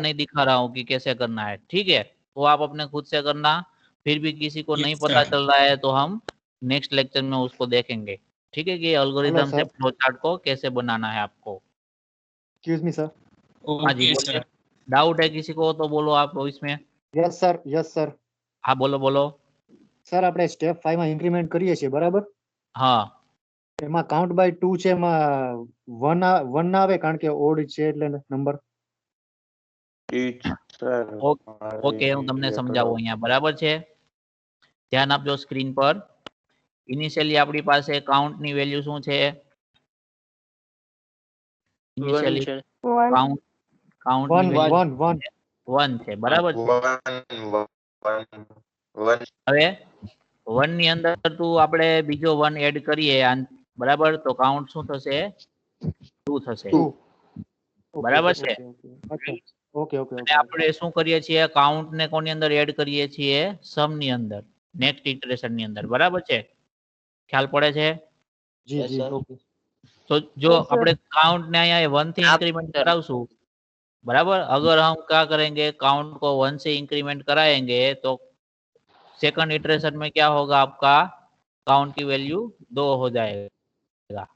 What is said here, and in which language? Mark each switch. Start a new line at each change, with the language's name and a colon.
Hindi: नहीं दिखा रहा हूँ कि कैसे करना है। ठीक है, वो आप अपने खुद से करना, फिर भी किसी को नहीं पता चल रहा है तो हम नेक्स्ट लेक्चर में उसको देखेंगे। ठीक है, कि
English: hello
Hindi: एल्गोरिदम से
English: sir,
Hindi: फ्लो चार्ट को कैसे बनाना है आपको।
English: Excuse me sir.
Hindi: हाँ जी बोलिए, डाउट है किसी को तो बोलो आप इसमें।
English: Yes sir, yes sir.
Hindi: हाँ बोलो बोलो।
Gujarati: સર આપણે સ્ટેપ 5 માં ઇન્ક્રીમેન્ટ કરીએ છીએ બરાબર,
Hindi: हाँ
Gujarati: એમાં કાઉન્ટ બાય 2 છે, એમાં 1 ના આવે કારણ કે ઓડ છે એટલે નંબર। ઓકે, હું તમને સમજાવું અહીંયા, બરાબર છે, ધ્યાન આપજો સ્ક્રીન પર। ઇનિશિયલી આપણી પાસે કાઉન્ટની વેલ્યુ શું છે, ઇનિશિયલી કાઉન્ટ કાઉન્ટની વેલ્યુ 1 1 1 છે, બરાબર છે। હવે 1 ની અંદર તું આપણે બીજો 1 એડ કરીએ, બરાબર, તો કાઉન્ટ શું થશે, 2 થશે, 2। બરાબર છે। અચ્છા, ઓકે ઓકે અને ઓકે। આપણે શું કરીએ છીએ, કાઉન્ટ ને કોની અંદર એડ કરીએ છીએ, સમ ની અંદર, નેક્સ્ટ ઇટરેશન ની અંદર, બરાબર છે, ખ્યાલ પડે છે? જી
English: Yes,
Gujarati: જી
English: sir.
Gujarati: ઓકે।
Hindi: तो जो
Gujarati: આપણે
Hindi: काउंट ने यहाँ 1 થી इंक्रीमेंट करावશું, बराबर, अगर हम क्या करेंगे, काउंट को 1 से इंक्रीमेंट कराएंगे तो सेकंड इटरेशन में क्या होगा, आपका काउंट की वैल्यू 2 हो जाएगा।